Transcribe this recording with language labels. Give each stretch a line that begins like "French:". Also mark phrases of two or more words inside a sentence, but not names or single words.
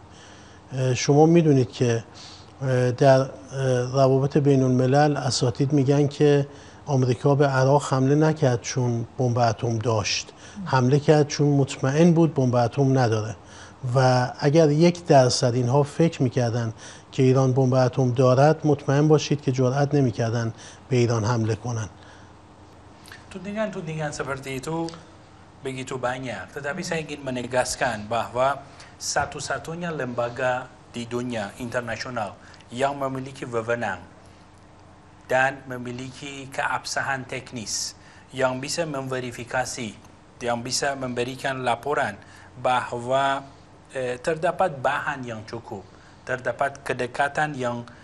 Persian: شما میدونید که در روابط بین‌الملل اساتید میگن که آمریکا به عراق حمله نکرد چون بمب اتم داشت، حمله کرد چون مطمئن بود بمب اتم نداره. و اگر 1% اینها فکر میکردن که ایران بمب اتم دارد، مطمئن باشید که جرئت نمیکردن به ایران حمله کنن.
Indonesian: Tudingan seperti itu begitu banyak, tetapi saya ingin menegaskan bahawa satu-satunya lembaga di dunia internasional yang memiliki wewenang dan memiliki keabsahan teknis yang bisa memverifikasi, yang bisa memberikan laporan bahawa terdapat bahan yang cukup, terdapat kedekatan yang